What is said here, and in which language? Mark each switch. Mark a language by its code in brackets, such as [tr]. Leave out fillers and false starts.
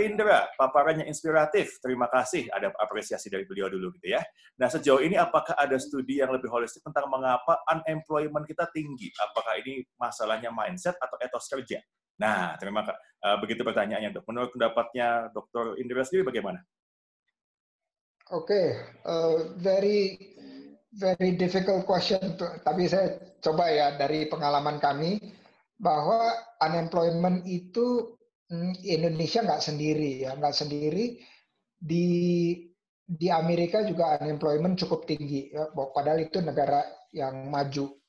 [id] Indra, paparannya inspiratif. Terima kasih, ada apresiasi dari beliau dulu gitu ya. Nah, sejauh ini apakah ada studi yang lebih holistik tentang mengapa unemployment kita tinggi? Apakah ini masalahnya mindset atau etos kerja? Nah, begitu pertanyaannya, Dok. Menurut pendapatnya Dr. Indra sendiri bagaimana? [en] Oke, very difficult question. [id] Tapi saya coba ya dari pengalaman kami bahwa unemployment itu Indonesia nggak sendiri ya, nggak sendiri. Di Amerika juga unemployment cukup tinggi ya, padahal itu negara yang maju.